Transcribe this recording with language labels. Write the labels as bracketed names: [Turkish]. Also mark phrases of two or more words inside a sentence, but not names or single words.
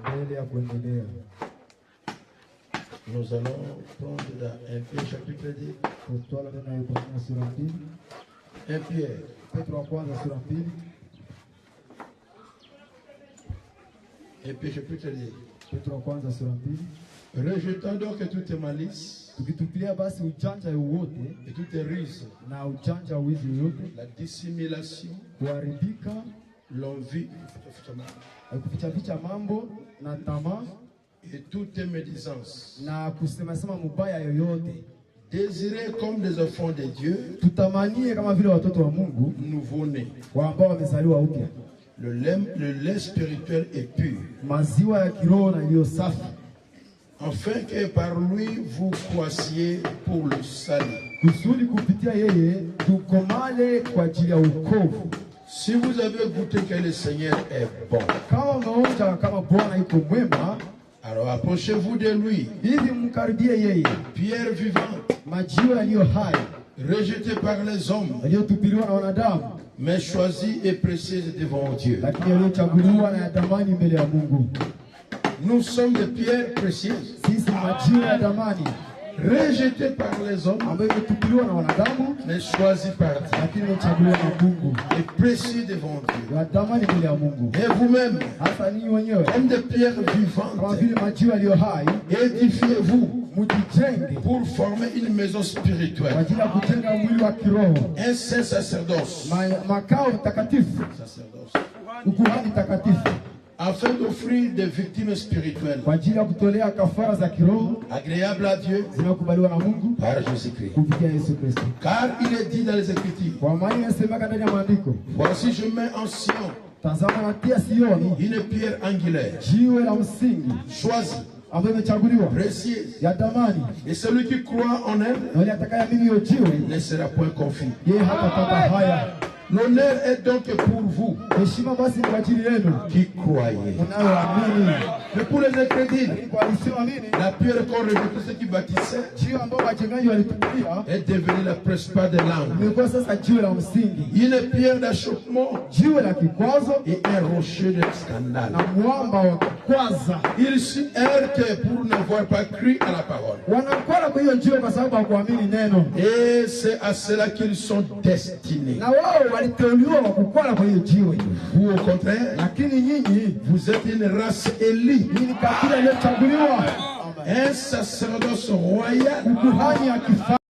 [French] Nous allons prendre dans 1 Pierre chapitre 10. 1 Pierre. 1 Pierre chapitre 10. Rejetant donc toute malice [Swahili] tukitupilia basi ujanja wote [French] et toute ruse, [Swahili] na ujanja wizi yote, [French] la dissimulation, [Swahili] kuharibika, [French] l'envie, [Swahili] kuficha mambo na tamaa [French] et toute médisance, [Swahili] na kusema mubaya yoyote. [French] Désirez comme des enfants de Dieu, [Swahili] tutamanie kama vile watoto wa Mungu [French] nouveau-nés, [Swahili] ambao wamezaliwa upya. [French] Le lait spirituel est pur, [Swahili] maziwa ya kiroho na iliyo safi, [French] afin que par lui vous croissiez pour le salut. [Swahili] Kusudi kupitia yeye tukomale kwa ajili ya wokovu. [French] Si vous avez goûté que le Seigneur est bon, [Swahili] kama mnaonja kama Bwana yuko mwema, [French] alors approchez-vous de lui, [Swahili] hivi mkaribie yeye. [French] Pierre vivante, [Swahili] majiwe yaliyo hai, [French] rejeté par les hommes, [Swahili] yaliyotupiliwa na wanadamu, [French] mais choisi et précieuse devant Dieu. [Swahili] Lakini yaliyochaguliwa na yadamani mbele ya Mungu. [French] Nous sommes des pierres précieuses, [Swahili] sisi majiwe ya damani, [French] rejetés par les hommes, [Swahili] ambayo yalitupiliwa na wanadamu, [French] mais choisis par Dieu, [Swahili] lakini yaliyochaguliwa na Mungu, [French] et précieux devant Dieu. [Swahili] yadamani mbele ya Mungu. [French] Et vous-même, [Swahili] hasa ninyi wenyewe, [French] comme des pierres [Swahili] kama [French] vivantes, [Swahili] vile majiwe yaliyo hai, [French] édifiez-vous [Swahili] mujijenge [French] pour former une maison [Swahili] kwa [French] spirituelle, [Swahili] ajili ya kujenga mwili wa kiroho, [French] un saint sacerdoce, [Swahili] makao takatifu, ukuhani takatifu, [French] afin d'offrir des victimes spirituelles [Swahili] kwa ajili ya kutolea kafara za kiroho [French] agréables à Dieu [Swahili] zinakubaliwa na Mungu [French] par Jésus-Christ. [Swahili] kupitia Yesu Kristo. [French] Car il est dit dans les Écritures, [Swahili] Kwa maana inasemeka ndani ya maandiko, [French] voici je mets en Sion [Swahili] tazama natia Sioni [French] une pierre angulaire, [Swahili] jiwe la msingi [French] choisie, [Swahili] ambayo imechaguliwa, [French] précieuse, [Swahili] ya damani, [French] et celui qui croit en elle [Swahili] na yule atakayeamini hiyo jiwe [French] ne sera point confus. [Swahili] yeye hatapata haya. [French] L'honneur est donc pour vous [Swahili] Heshima basi ni kwa ajili yenu [French] qui croyez. [Swahili] unayoamini. [French] Mais pour les incrédules, [Swahili] Kwa wasioamini, [French] la pierre qu'on rejetait, ceux qui bâtissaient, [Swahili] jiwe ambao wajengaji walitupilia [French] est devenue la prespa de l'angle, [Swahili] imekuwa sasa jiwe la msingi, [French] une pierre d'achoppement [Swahili] jiwe la kikwazo [French] et un rocher de scandale. [Swahili] na mwamba wa kukwaza. [French] Ils s'y heurtent pour n'avoir pas cru à la parole. [Swahili] Wanakwala kwa hiyo jiwe kwa sababu hawakuamini neno, [French] Et c'est à cela qu'ils sont destinés. [Swahili] na wao waliteuliwa wa kukwala kwa hiyo jiwe. [French] Vous, au contraire, [Swahili] Lakini nyinyi [French] vous êtes une race élue, [Swahili] ni kabila iliyochaguliwa, [French] un sacerdoce royal, [Swahili] ukuhani ya kifalme,